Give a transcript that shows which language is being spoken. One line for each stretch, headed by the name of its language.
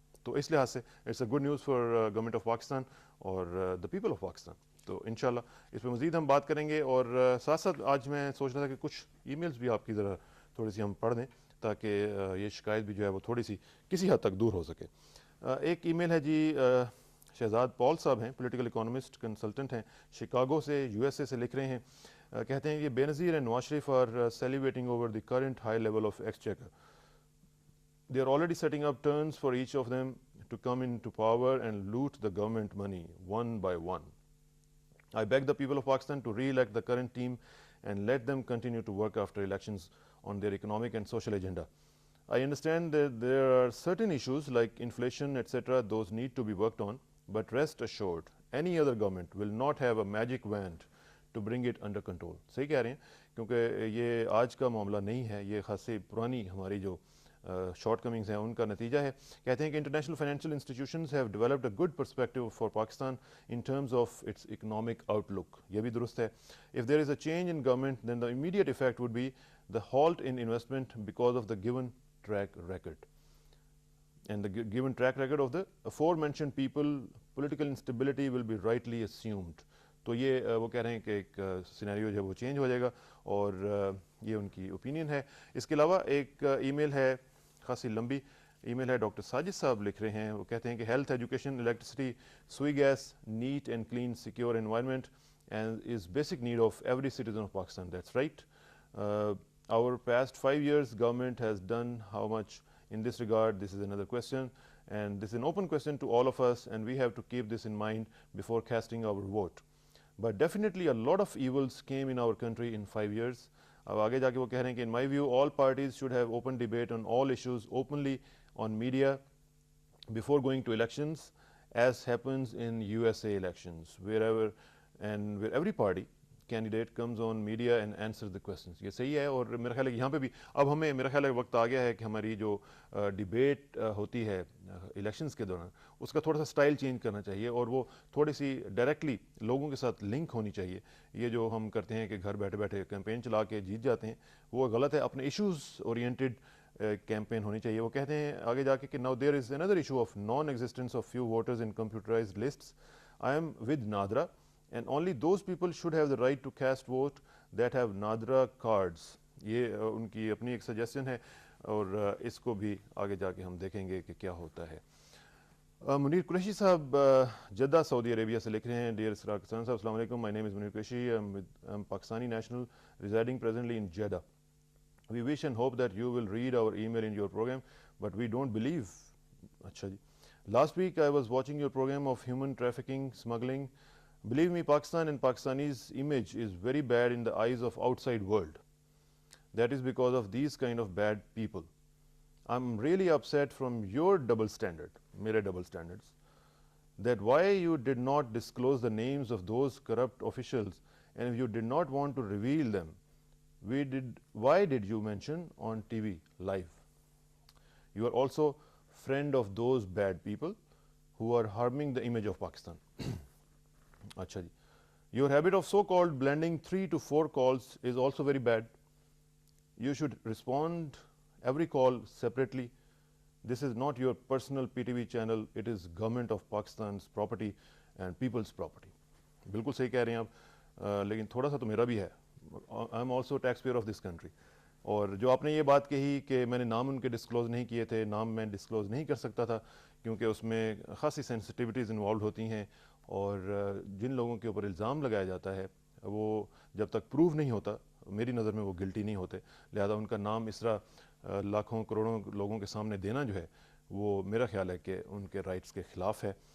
Urdu: تو اس لحاظ سے
English: it's a good news for government of Pakistan
Urdu: اور
English: The people of Pakistan.
Urdu: تو انشاءاللہ اس پہ مزید ہم بات کریں گے، اور ساتھ ساتھ آج میں سوچ رہا تھا کہ کچھ ای میلز بھی آپ کی ذرا تھوڑی سی ہم پڑھ دیں تاکہ یہ شکایت بھی جو ہے وہ تھوڑی سی کسی حد تک دور ہو سکے۔ ایک ای میل ہے جی شہزاد پال صاحب ہیں، پولیٹیکل اکانومسٹ کنسلٹنٹ ہیں، شکاگو سے یو ایس اے سے لکھ رہے ہیں. کہتے ہیں کہ
English: Benazir and Nawaz Sharif are celebrating over the current high level of exchequer. They are already setting up turns for each of them to come into power and loot the government money one by one. I beg the people of Pakistan to re-elect the current team and let them continue to work after elections on their economic and social agenda. I understand that there are certain issues like inflation, etc., those need to be worked on, but rest assured, any other government will not have a magic wand to bring it under control.
Urdu: صحیح کہہ رہے ہیں، کیونکہ یہ آج کا معاملہ نہیں ہے، یہ خاصی پرانی ہماری جو شارٹ کمنگز ہیں ان کا نتیجہ ہے. کہتے ہیں کہ
English: International financial institutions have developed a good perspective for Pakistan in terms of its economic outlook.
Urdu: یہ بھی درست ہے.
English: If there is a change in government then the immediate effect would be the halt in investment because of the given track record. And the given track record of the aforementioned people, political instability will be rightly assumed.
Urdu: تو یہ وہ کہہ رہے ہیں کہ ایک scenario جو ہے وہ چینج ہو جائے گا، اور یہ ان کی اوپینین ہے. اس کے علاوہ ایک ای میل ہے، خاصی لمبی ای میل ہے، ڈاکٹر ساجد صاحب لکھ رہے ہیں. وہ کہتے ہیں کہ
English: Health, education, electricity, Sui gas, neat and clean secure environment and is basic need of every citizen of Pakistan. That's right. Our past 5 years government has done how much in this regard? This is another question, and this is an open question to all of us, and we have to keep this in mind before casting our vote. But definitely a lot of evils came in our country in 5 years.
Urdu: اب آگے جا کے وہ کہہ رہے ہیں کہ
English: in my view all parties should have open debate on all issues openly on media before going to elections, as happens in USA elections, where every party candidate comes on media and answers the questions.
Urdu: یہ صحیح ہے. اور میرا خیال ہے کہ یہاں پہ بھی اب ہمیں میرا خیال ہے وقت آ گیا ہے کہ ہماری جو ڈیبیٹ ہوتی ہے الیکشنز کے دوران اس کا تھوڑا سا سٹائل چینج کرنا چاہیے، اور وہ تھوڑی سی ڈائریکٹلی لوگوں کے ساتھ لنک ہونی چاہیے. یہ جو ہم کرتے ہیں کہ گھر بیٹھے بیٹھے کیمپین چلا کے جیت جاتے ہیں، وہ غلط ہے. اپنے ایشوز اورینٹیڈ کیمپین ہونی چاہیے. وہ کہتے ہیں آگے جا کے کہ
English: now there is another issue of non-existence of few voters in computerized lists. I am with Nadra, and only those people should have the right to cast vote that have Nadra cards.
Urdu: یہ ان کی اپنی ایک suggestion ہے، اور اس کو بھی آگے جا کے ہم دیکھیں گے کہ کیا ہوتا ہے. منیر قریشی صاحب جدہ سعودی عربیہ سے لکھ رہے ہیں.
English: dear Israr Kisan sahib,
Urdu: السلام علیکم.
English: My name is Munir Qureshi. I'm Pakistani national residing presently in Jeddah. We wish and hope that you will read our email in your program, but we don't believe.
Urdu: اچھا جی.
English: Last week I was watching your program of human trafficking, smuggling. Believe me, Pakistan and Pakistani's image is very bad in the eyes of outside world. That is because of these kind of bad people. I'm really upset from your double standard, mere double standards, that why you did not disclose the names of those corrupt officials, and if you did not want to reveal them, why did you mention on TV live? You are also friend of those bad people who are harming the image of Pakistan.
Urdu: اچھا جی.
English: Your habit of so-called blending 3 to 4 calls is also very bad. You should respond every call separately. This is not your personal PTV channel. It is government of Pakistan's property and people's property.
Urdu: بالکل صحیح کہہ رہے ہیں آپ، لیکن تھوڑا سا تو میرا بھی ہے.
English: I am also a taxpayer of this country.
Urdu: اور جو آپ نے یہ بات کہی کہ میں نے نام ان کے ڈسکلوز نہیں کیے تھے، نام میں ڈسکلوز نہیں کر سکتا تھا کیونکہ اس میں خاصی سینسٹیوٹیز انوالوڈ ہوتی ہیں، اور جن لوگوں کے اوپر الزام لگایا جاتا ہے وہ جب تک پروو نہیں ہوتا میری نظر میں وہ گلٹی نہیں ہوتے. لہذا ان کا نام اس طرح لاکھوں کروڑوں لوگوں کے سامنے دینا جو ہے وہ میرا خیال ہے کہ ان کے رائٹس کے خلاف ہے.